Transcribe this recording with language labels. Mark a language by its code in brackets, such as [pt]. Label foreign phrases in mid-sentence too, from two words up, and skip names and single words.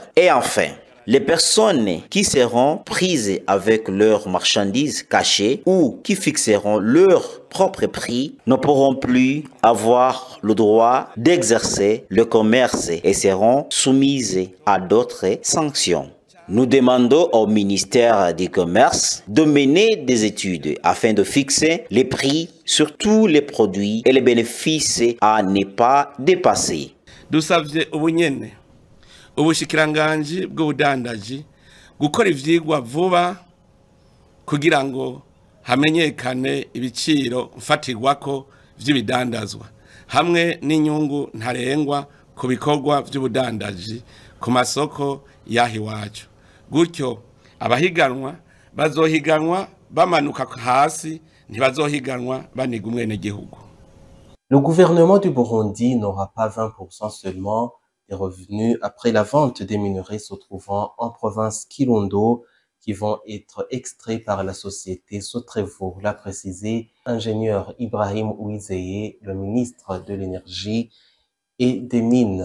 [fr] Et enfin, les personnes qui seront prises avec leurs marchandises cachées ou qui fixeront leur propre prix ne pourront plus avoir le droit d'exercer le commerce et seront soumises à d'autres sanctions. Nous demandons au ministère du Commerce de mener des études afin de fixer les prix sur tous les produits et les bénéfices à ne pas dépasser. [rn] Ubushikiranganji bw'ubudandaji gukora ivyigwa vuba kugira ngo hamenyekane ibiciro mfatirwako vy'ibidandazwa hamwe n'inyungu ntarengwa ku bikorwa vy'ubudandaji ku masoko yahi wacu gutyo abahiganwa bazohiganwa bamanuka hasi ntibazohiganwa baniga umwenegihugu. [fr] Le gouvernement du Burundi n'aura pas 20% seulement des revenus après la vente des minerais se trouvant en province Kirundo qui vont être extraits par la société Sotrevo, l'a précisé ingénieur Ibrahim Ouizeye, le ministre de l'Énergie et des Mines.